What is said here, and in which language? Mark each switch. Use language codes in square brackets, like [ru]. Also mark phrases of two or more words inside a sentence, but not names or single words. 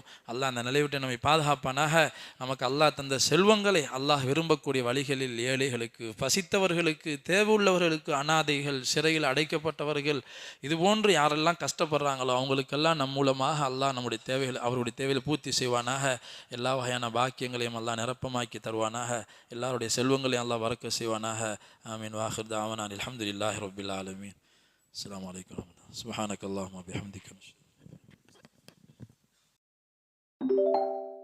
[ta] அல்லாஹ் அந்த நிலைவிட்டு நம்மை பாதுகாப்பானாக. நமக்கு அல்லாஹ் தந்த செல்வங்களை அல்லாஹ் விரும்பக்கூடிய வழிகளில் ஏழைகளுக்கு, பசித்தவர்களுக்கு, தேவை உள்ளவர்களுக்கு, அனாதைகள், சிறையில் அடைக்கப்பட்டவர்கள், இது போன்று யாரெல்லாம் கஷ்டப்படுறாங்களோ அவங்களுக்கெல்லாம் நம் மூலமாக அல்லாஹ் நம்முடைய தேவைகள், அவருடைய தேவைகளை பூர்த்தி செய்வானாக. எல்லா வகையான பாக்கியங்களையும் அல்லாஹ் நிரப்பமாக்கி தருவானாக. எல்லாருடைய செல்வங்களையும் அல்லாஹ் வரக்க செய்வானாக. [ar] آمين وآخر دعوانا الحمد لله رب العالمين. السلام عليكم ورحمة الله. سبحانك اللهم وبحمدك.